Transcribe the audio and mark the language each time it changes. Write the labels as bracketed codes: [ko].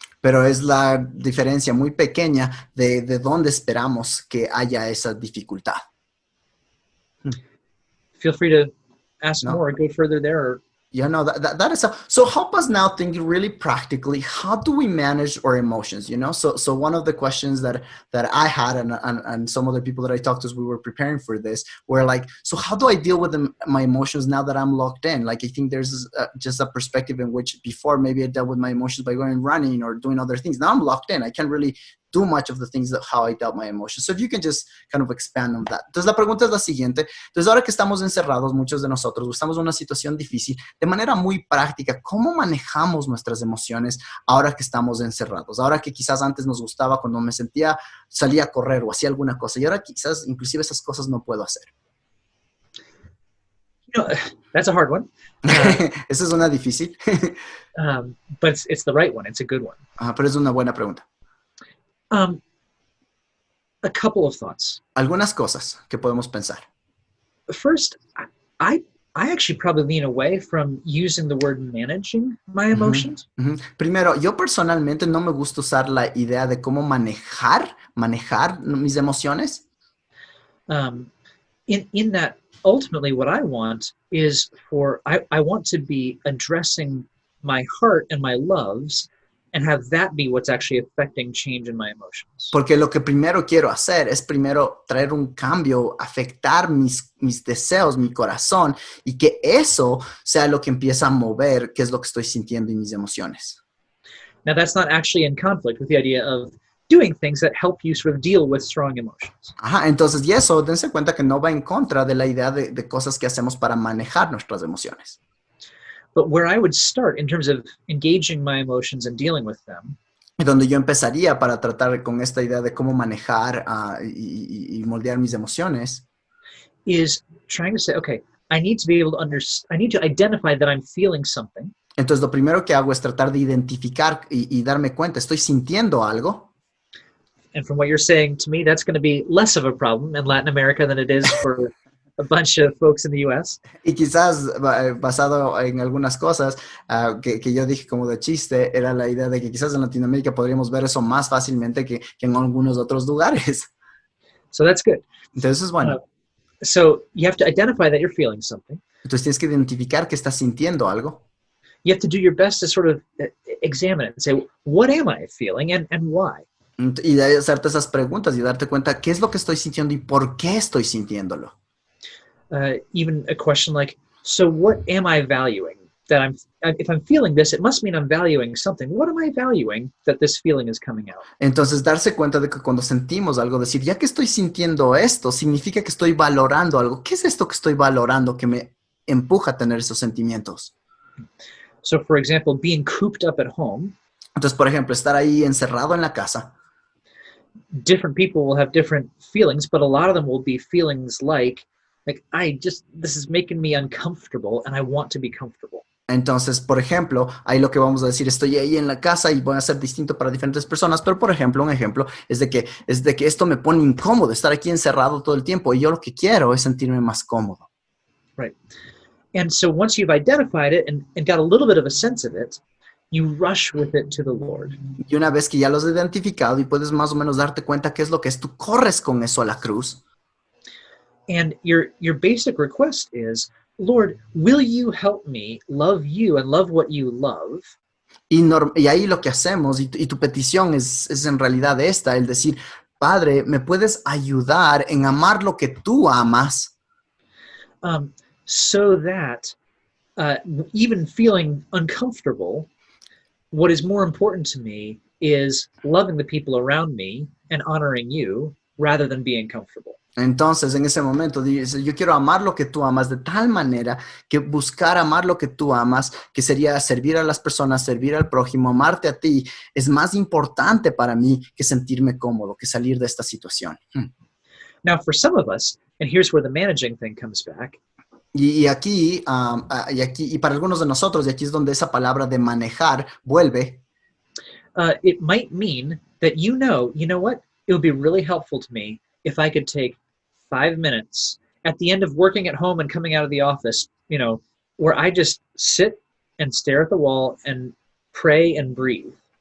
[es] Pero es la diferencia muy pequeña de dónde esperamos que haya esa dificultad. [en] Feel free to ask No? more or go further there. Or, Yeah, no, that is so help us now think really practically, how do we manage our emotions, you know? So one of the questions that I had and some other people that I talked to as we were preparing for this were like, so how do I deal with my emotions now that I'm locked in? Like, I think there's just a perspective in which before maybe I dealt with my emotions by going running or doing other things. Now I'm locked in. I can't really do much of the things that how I dealt my emotions. So if you can just kind of expand on that. [es] Entonces la pregunta es la siguiente. Entonces ahora que estamos encerrados, muchos de nosotros, estamos en una situación difícil, de manera muy práctica, ¿cómo manejamos nuestras emociones ahora que estamos encerrados? Ahora que quizás antes nos gustaba cuando me sentía, salía a correr o hacía alguna cosa y ahora quizás inclusive esas cosas no puedo hacer. [en] you know, that's a hard one. [es] Esa es una difícil. [en] But it's the right one. It's a good one. [es] Pero es una buena pregunta. [en] A couple of thoughts. [es] Algunas cosas que podemos pensar. [en] First, I actually probably lean away from using the word managing my emotions. [es] Primero, yo personalmente no me gusta usar la idea de cómo manejar mis emociones. [en] In that, ultimately, what I want is I want to be addressing my heart and my loves and have that be what's actually affecting change in my emotions. [es] Porque lo que primero quiero hacer es primero traer un cambio, afectar mis deseos, mi corazón, y que eso sea lo que empieza a mover qué es lo que estoy sintiendo y mis emociones. [en] Now, that's not actually in conflict with the idea of doing things that help you sort of deal with strong emotions. [es] Entonces, y eso, dense cuenta que no va en contra de la idea de cosas que hacemos para manejar nuestras emociones. [en] But where I would start in terms of engaging my emotions and dealing with them [es] Y donde yo empezaría para tratar con esta idea de cómo manejar y moldear mis emociones [en] is trying to say, okay, I need to be able to I need to identify that I'm feeling something. [es] Entonces, lo primero que hago es tratar de identificar y darme cuenta, ¿estoy sintiendo algo? [en] And from what you're saying to me, that's going to be less of a problem in Latin America than it is for a bunch of folks in the U.S. [es] Y quizás basado en algunas cosas que yo dije como de chiste, era la idea de que quizás en Latinoamérica podríamos ver eso más fácilmente que en algunos otros lugares. [en] So that's good. [es] Entonces es bueno. [en] So you have to identify that you're feeling something. [es] Entonces tienes que identificar que estás sintiendo algo. [en] You have to do your best to sort of examine it and say, what am I feeling and why? [es] Y de hacerte esas preguntas y darte cuenta qué es lo que estoy sintiendo y por qué estoy sintiéndolo. [en] Even a question like, so what am I valuing? If I'm feeling this, it must mean I'm valuing something. What am I valuing that this feeling is coming out? [es] Entonces, darse cuenta de que cuando sentimos algo, decir, ya que estoy sintiendo esto, significa que estoy valorando algo. ¿Qué es esto que estoy valorando que me empuja a tener esos sentimientos? [en] So, for example, being cooped up at home. [es] Entonces, por ejemplo, estar ahí encerrado en la casa. [en] Different people will have different feelings, but a lot of them will be feelings like this is making me uncomfortable and I want to be comfortable. [es] Entonces, por ejemplo, ahí lo que vamos a decir, estoy ahí en la casa y voy a ser distinto para diferentes personas, pero por ejemplo, un ejemplo es de que esto me pone incómodo, estar aquí encerrado todo el tiempo y yo lo que quiero es sentirme más cómodo. [en] Right. And so once you've identified it and got a little bit of a sense of it, you rush with it to the Lord. [es] Y una vez que ya lo has identificado y puedes más o menos darte cuenta qué es lo que es, tú corres con eso a la cruz. [en] And your basic request is, Lord, will you help me love you and love what you love? [es] Y ahí lo que hacemos, y tu petición es en realidad esta, el decir, Padre, ¿me puedes ayudar en amar lo que tú amas? [en] So that even feeling uncomfortable, what is more important to me is loving the people around me and honoring you rather than being comfortable. [es] Entonces, en ese momento, dice, yo quiero amar lo que tú amas de tal manera que buscar amar lo que tú amas, que sería servir a las personas, servir al prójimo, amarte a ti, es más importante para mí que sentirme cómodo, que salir de esta situación. [en] Now, for some of us, and here's where the managing thing comes back. [es] Y aquí, y para algunos de nosotros, y aquí es donde esa palabra de manejar vuelve. [en] It might mean that you know what? It would be really helpful to me if I could take 5 minutes at the end of working at home and coming out of the office, where I just sit and stare at the wall and pray and breathe.